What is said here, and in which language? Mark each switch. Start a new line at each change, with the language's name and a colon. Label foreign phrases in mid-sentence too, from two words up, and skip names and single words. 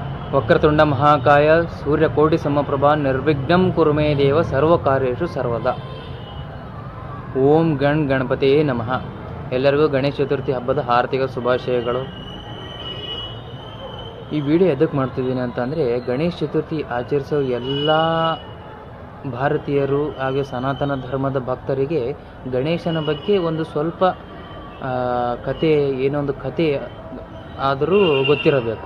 Sanskrit: ವಕ್ರತುಂಡ ಮಹಾಕಾಯ ಸೂರ್ಯಕೋಟಿ ಸಮಪ್ರಭಾ ನಿರ್ವಿಘ್ನಂ ಕುರು ಮೇ ದೇವ ಸರ್ವಕಾರ್ಯೇಷು ಸರ್ವದಾ. ಓಂ ಗಣಪತಿಯೇ ನಮಃ.
Kannada: ಎಲ್ಲರಿಗೂ ಗಣೇಶ ಚತುರ್ಥಿ ಹಬ್ಬದ ಆರ್ಥಿಕ ಶುಭಾಶಯಗಳು. ಈ ವಿಡಿಯೋ ಎದಕ್ಕೆ ಮಾಡ್ತಿದ್ದೀನಿ ಅಂತಂದರೆ, ಗಣೇಶ ಚತುರ್ಥಿ ಆಚರಿಸೋ ಎಲ್ಲ ಭಾರತೀಯರು ಹಾಗೆ ಸನಾತನ ಧರ್ಮದ ಭಕ್ತರಿಗೆ ಗಣೇಶನ ಬಗ್ಗೆ ಒಂದು ಸ್ವಲ್ಪ ಕತೆ, ಏನೊಂದು ಕತೆ ಆದರೂ ಗೊತ್ತಿರಬೇಕು.